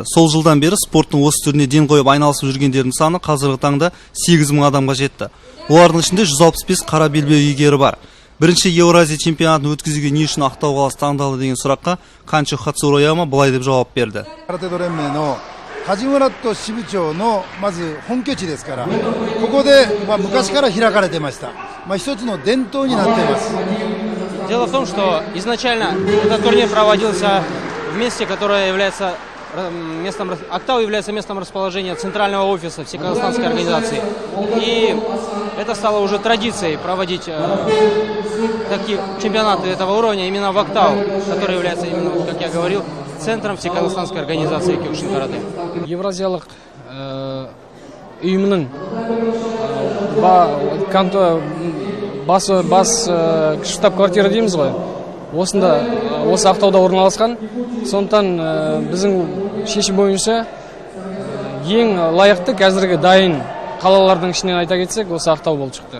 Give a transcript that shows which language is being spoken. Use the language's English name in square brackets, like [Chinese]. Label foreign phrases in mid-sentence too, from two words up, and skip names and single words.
[Kazakh] Сол жылдан бері спорттың осы түріне ден қойып айналысып жүргендердің саны қазіргі таңда 8000 адамға жетті. Олардың ішінде 165 қара белбеу иегері бар. Бірінші Еуразия чемпионатын өткізуге не үшін Ақтау қаласы таңдалды деген сұраққа Канчо Хацурояма былай деп жауап берді. [Japanese] 梶村と支部長のまず本拠地ですから、ここで昔から開かれてました。一つの伝統になっています。 [Russian] Дело в том, что изначально этот турнир проводился в месте, которое является местом, Актау является местом расположения центрального офиса Всеказахстанской организации. И это стало уже традицией проводить такие чемпионаты этого уровня именно в Актау, который является именно, как я говорил, центром Всеказахстанской организации Киокушин карате. [Kazakh] Евразиялық ұйымының бас штаб-квартира дейміз ғой. Осы Ақтауда орналасқан. Сондықтан біздің шешім бойынша ең лайықты қазіргі дайын қалалардың ішінен айта кетсек, осы Ақтау болып шықты.